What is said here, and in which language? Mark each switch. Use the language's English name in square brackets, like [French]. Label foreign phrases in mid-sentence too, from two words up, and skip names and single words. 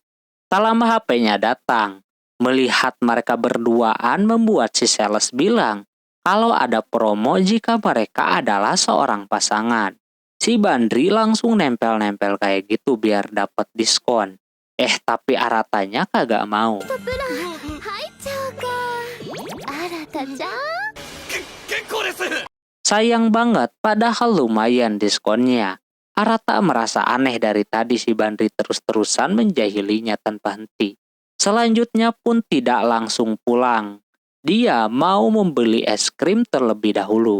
[Indonesian] Tak lama HP-nya datang. Melihat mereka berduaan membuat si sales bilang kalau ada promo jika mereka adalah seorang pasangan. Si Bandri langsung nempel-nempel kayak gitu biar dapat diskon. Tapi Aratanya kagak mau. [Japanese] 入っちゃおうか。新たちゃん。結構です。 [Indonesian] Sayang banget, padahal lumayan diskonnya. Arata merasa aneh dari tadi si Bandri terus-terusan menjahilinya tanpa henti. Selanjutnya pun tidak langsung pulang. Dia mau membeli es krim terlebih dahulu.